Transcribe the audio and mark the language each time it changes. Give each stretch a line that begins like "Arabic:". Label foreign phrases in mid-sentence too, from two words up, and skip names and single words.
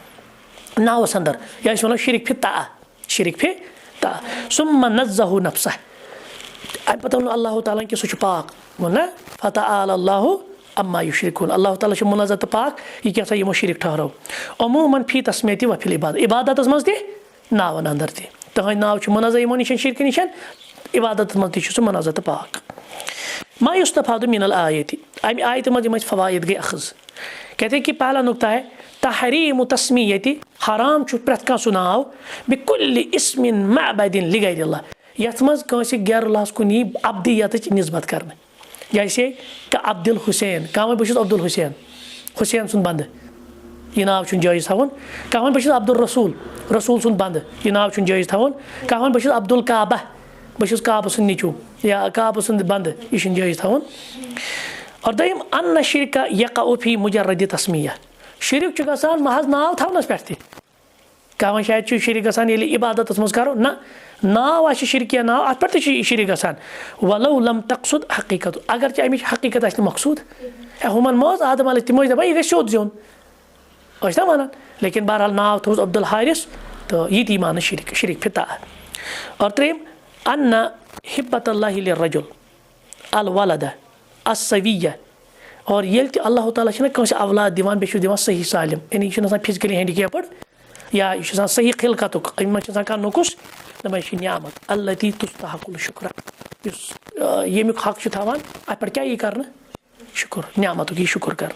Kashmiri: ناوس اندر یا أسۍ ونو
Arabic: شرک فی طاعہ شرک فی طاعہ ثم نزہ نفسہ
Kashmiri: امہِ پتہٕ ووٚن اللہ تعالیٰ کہِ سُہ چھُ پاک ووٚن نا
Arabic: فتعالى اللہ عما یشرکون
Kashmiri: اللہ تعالیٰ چھُ منزہ تہٕ پاک یہِ کیاہ سا یِمو شرک ٹھہرو عموٗمن
Arabic: فی تسمیۃ و فی العبادہ
Kashmiri: عبادتس منٛز تہِ ناون اندر تہِ تٕہنٛدۍ ناو چھُ منزہ یِمو نِش شرکہٕ نِش عبادتس منٛز تہِ چھُ سُہ منزہ تہٕ پاک
Arabic: ما یُستفاد من الآیت
Kashmiri: امہِ آیتہِ منٛز یِم اَسہِ فوائد گٔے اخذ
Urdu: کہتے کہ پہلا نقطہ ہے
Arabic: تحریم تسمیت
Kashmiri: حرام چھُ پرٛٮ۪تھ کانٛہہ سُہ ناو
Arabic: بکل اسم معبد لغیر اللہ
Kashmiri: یتھ منٛز کٲنٛسہِ غیر اللہس کُن یی ابدیتٕچ نسبت کرنہٕ
Urdu: جیسے کہ
Kashmiri: عبدل حسین کانٛہہ وَنہِ بہٕ چھُس عبدل حسین حسین سُنٛد بنٛدٕ یہِ ناو چھُنہٕ جٲیز تھاوُن کانٛہہ وَنہِ بہٕ چھُس عبدالرسوٗل رسوٗل سُنٛد بنٛدٕ یہِ ناو چھُنہٕ جٲیز تھاوُن کانٛہہ وَنہِ بہٕ چھُس عبدالکعبہ بہٕ چھُس کعبہٕ سُنٛد نیٚچوٗ یا کعبہٕ سُنٛد بنٛدٕ یہِ چھُنہٕ جٲیز تھاوُن اور دوٚیِم
Arabic: ان شرکہ یقع فی مجرد تسمیہ
Kashmiri: شرک چھُ گژھان محض ناو تھاونس پٮ۪ٹھ تہِ کانٛہہ وۄنۍ شاید چھُ شرک گژھان ییٚلہِ عبادتس منٛز کرو نہ ناو آسہِ شرکیہ ناو اتھ پٮ۪ٹھ تہِ چھُ شرک گژھان
Arabic: ولو لم تقصد حقیقت
Kashmiri: اگرچہِ امِچ حقیقت آسہِ نہٕ مقصوٗد ہُمن ما اوس آدم علیہ تِم ٲسۍ دپان یہِ گژھِ سیوٚد زیُن ٲسۍ نا ونان لیکن بہرحال ناو تھوٚوُس عبدالحارث تہٕ یہِ تہِ مانہٕ شرک
Arabic: شرک فی طاعہ
Kashmiri: اور ترٛیٚیِم
Arabic: ان حبت اللہ للرجل الولد السویہ
Kashmiri: اور ییٚلہِ تہِ اللہ تعالیٰ چھُنہ کٲنٛسہِ اولاد دِوان بیٚیہِ چھُس دِوان صحیح سالم یعنی یہِ چھُنہٕ آسان
English: physically handicapped
Kashmiri: یا یہِ چھُ آسان صحیح خلقتُک اَمہِ منٛز چھُ آسان کانٛہہ نقص دپان یہِ چھِ
Arabic: نعمت التی تستحق الشکر
Kashmiri: یُس ییٚمیُک حق چھُ تھاوان اتھ پٮ۪ٹھ کیاہ یی کرنہٕ شُکر نعمتُک یی شُکر